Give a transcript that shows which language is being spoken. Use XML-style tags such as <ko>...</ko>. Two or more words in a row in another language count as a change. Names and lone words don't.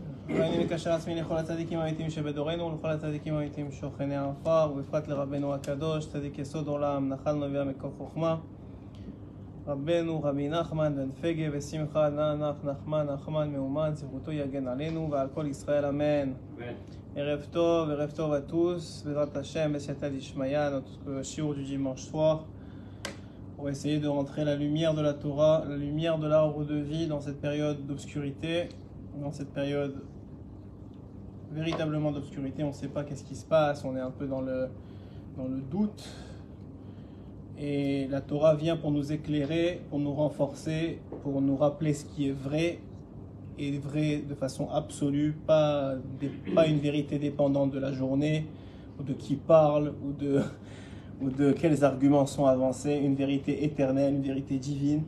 <he>ואני מקשר עצמי לכל הצדיקים האמיתיים שבדורנו ולכל הצדיקים האמיתיים שוכני העפר, ובפרט לרבנו הקדוש, צדיק יסוד עולם, נחל נביאה מקור חוכמה, רבנו רבי נחמן בן פגה ושמחה נח נחמן מאומן, זכותו יגן עלינו ועל כל ישראל, אמן. ערב טוב</he> <fr>à tous,</fr> <he>בעזרת השם,</he> <arc>בסיעתא דשמיא,</arc> <fr>notre shiur du dimanche soir, pour essayer de rentrer la lumière de la Torah, la lumière de l'arbre de vie dans cette période d'obscurité, dans cette période véritablement d'obscurité. On ne sait pas qu'est-ce qui se passe, on est un peu dans le doute, et la Torah vient pour nous éclairer, pour nous renforcer, pour nous rappeler ce qui est vrai, et vrai de façon absolue, pas une vérité dépendante de la journée, ou de qui parle, ou de quels arguments sont avancés, une vérité éternelle, une vérité divine.</fr>